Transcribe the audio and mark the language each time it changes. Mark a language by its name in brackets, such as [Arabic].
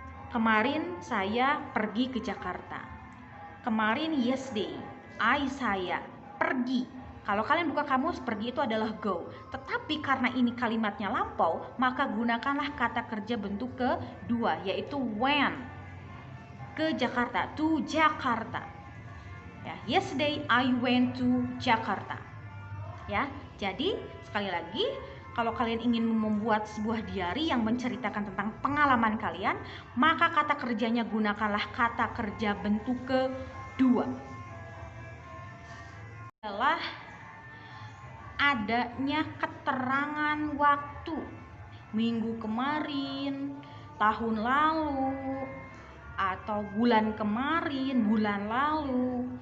[Indonesian] Kemarin saya pergi ke Jakarta. Kemarin yesterday, saya pergi. Kalau kalian buka kamus, pergi itu adalah go. Tetapi karena ini kalimatnya lampau, maka gunakanlah kata kerja bentuk kedua, yaitu went ke Jakarta, [English] to Jakarta. [Indonesian] Ya, [English] yesterday I went to Jakarta. [Indonesian] Ya, jadi sekali lagi, kalau kalian ingin membuat sebuah diary yang menceritakan tentang pengalaman kalian, maka kata kerjanya gunakanlah kata kerja bentuk kedua. Adalah adanya keterangan waktu, minggu kemarin, tahun lalu, atau bulan kemarin, bulan lalu.